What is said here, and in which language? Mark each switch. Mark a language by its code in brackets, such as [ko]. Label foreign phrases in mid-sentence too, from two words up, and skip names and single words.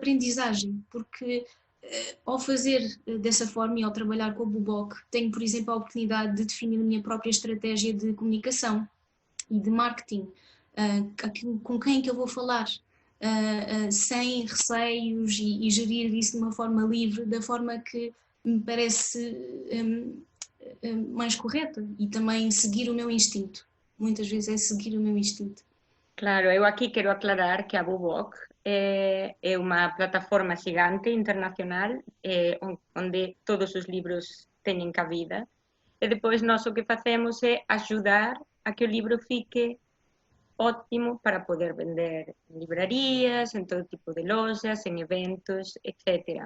[pt] aprendizagem, porque ao fazer dessa forma e ao trabalhar com a Buboc, tenho, por exemplo, a oportunidade de definir a minha própria estratégia de comunicação e de marketing, com quem é que eu vou falar, sem receios e gerir isso de uma forma livre, da forma que me parece mais correta e também seguir o meu instinto. Muitas vezes é seguir o meu instinto. [gl] Claro, eu aquí quero aclarar que a Buboc é unha plataforma xigante internacional onde todos os libros teñen cabida e depois nós o que facemos é axudar a que o libro fique ótimo para poder vender en librarías, en todo tipo de lojas, en eventos, etc.